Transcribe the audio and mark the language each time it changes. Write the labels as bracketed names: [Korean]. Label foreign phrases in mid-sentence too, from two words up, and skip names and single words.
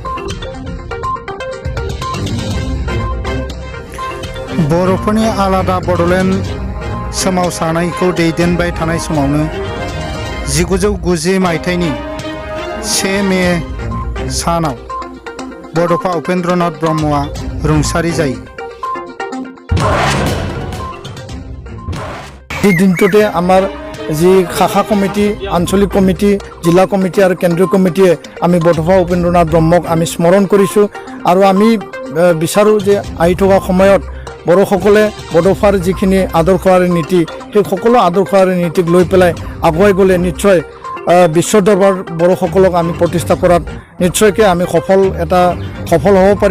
[Bodo] बर'फोरनि आलादा बड'लेण्ड सोमावसारनायखौ दैदेनबाय थानाय समावनो 1990 मायथाइनि 1 मे सानाव बड'फा उपेन्द्रनाथ ब्रह्मआ रुंसारि जायो। [Assamese] এই দিনটোতে আমাৰ যি শাখা কমিটি, আঞ্চলিক কমিটি, জিলা কমিটি আৰু কেন্দ্ৰীয় কমিটিয়ে আমি বড'ফা উপেন্দ্ৰনাথ ব্ৰহ্মক আমি স্মৰণ কৰিছোঁ আৰু আমি বিচাৰোঁ যে আহি থকা সময়ত বড়োসকলে বড'ফাৰ যিখিনি আদৰ্শ আৰু নীতি সেই সকলো আদৰ্শ আৰু নীতিক লৈ পেলাই আগুৱাই গ'লে নিশ্চয় বিশ্ব দৰবাৰ বড়োসকলক আমি প্ৰতিষ্ঠা কৰাত নিশ্চয়কৈ আমি সফল হ'ব পাৰিম।